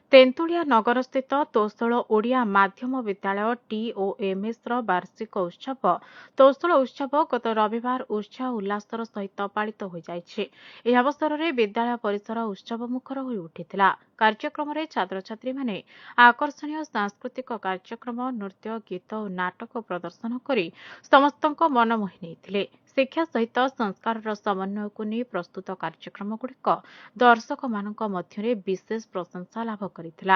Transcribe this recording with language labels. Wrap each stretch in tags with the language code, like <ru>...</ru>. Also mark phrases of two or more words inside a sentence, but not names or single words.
<or>ତେନ୍ତୁଳିଆ ନଗରସ୍ଥିତ ତୋଷାଳୀ ଓଡ଼ିଆ ମାଧ୍ୟମ ବିଦ୍ୟାଳୟ ଟିଓଏମଏସ ବାର୍ଷିକ ଉତ୍ସବ ତୋଷାଳୀ ଉତ୍ସବ ଗତ ରବିବାର ଉତ୍ସାହ ଉଲ୍ଲାସର ସହିତ ପାଳିତ ହୋଇ ଯାଇଛି। ଏହି ଅବସରରେ ବିଦ୍ୟାଳୟ ପରିସର ଉତ୍ସବ ମୁଖର ହୋଇ ଉଠିଥିଲା। କାର୍ଯ୍ୟକ୍ରମରେ ଛାତ୍ରଛାତ୍ରୀ ମାନେ ଆକର୍ଷଣୀୟ ସାଂସ୍କୃତିକ କାର୍ଯ୍ୟକ୍ରମ ନୃତ୍ୟ ଗୀତ ଓ ନାଟକ ପ୍ରଦର୍ଶନ କରି ସମସ୍ତଙ୍କ ମନ ମୋହି ନେଇଥିଲେ। ଶିକ୍ଷା ସହିତ ସଂସ୍କାରର ସମନ୍ୱୟକୁ ନେଇ ପ୍ରସ୍ତୁତ କାର୍ଯ୍ୟକ୍ରମଗୁଡ଼ିକ ଦର୍ଶକମାନଙ୍କ ମଧ୍ୟରେ ବିଶେଷ ପ୍ରଶଂସା ଲାଭ କରିଥିଲା।</or>